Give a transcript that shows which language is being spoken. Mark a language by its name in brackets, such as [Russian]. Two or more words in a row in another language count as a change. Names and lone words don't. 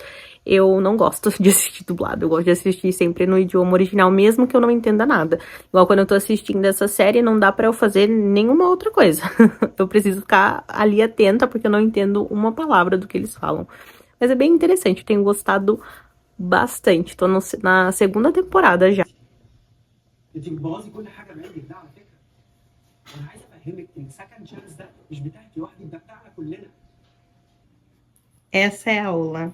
[Portuguese] Eu não gosto de assistir dublado, eu gosto de assistir sempre no idioma original, mesmo que eu não entenda nada. Igual quando eu tô assistindo essa série, não dá pra eu fazer nenhuma outra coisa. Eu preciso ficar ali atenta, porque eu não entendo uma palavra do que eles falam. Mas é bem interessante, eu tenho gostado bastante. Tô na segunda temporada já. [Arabic] انت بتبوظي كل حاجه بعيدك ده على فكره. انا عايز افهمك ان [English] second chance [Arabic] ده مش بتاعك لوحدك، ده بتاعنا كلنا. [Portuguese] Essa é a aula.